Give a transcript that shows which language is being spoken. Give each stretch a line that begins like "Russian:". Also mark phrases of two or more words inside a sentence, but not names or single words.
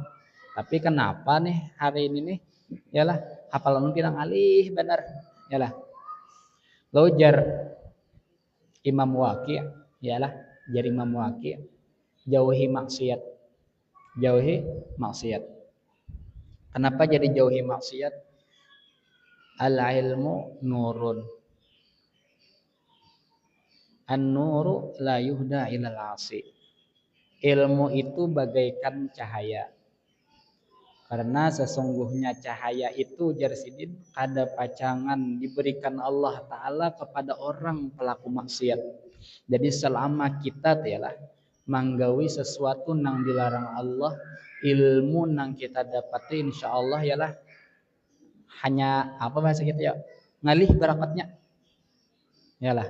Banjar: Tapi kenapa nih hari ini nih, yalah hafalan ulun pirang alih benar, yalah. Lojar Imam Waqi', yalah, jar Imam Waqi', jauhi maksiat. Jauhi maksiat. Kenapa jadi jauhi maksiat?
Arabic: Al-ilmu nurun. An-nuru la yuhda ilal asi.
Indonesian: Ilmu itu bagaikan cahaya.
Banjar: Karena sesungguhnya cahaya itu jar sidin kada pacangan diberikan Allah Ta'ala kepada orang pelaku maksiat. Jadi selama kita tialah manggawi sesuatu nang dilarang Allah, ilmu nang kita dapati
Arabic: insya Allah
Banjar: ialah hanya apa bahasa kita ya, ngalih barakatnya, yalah.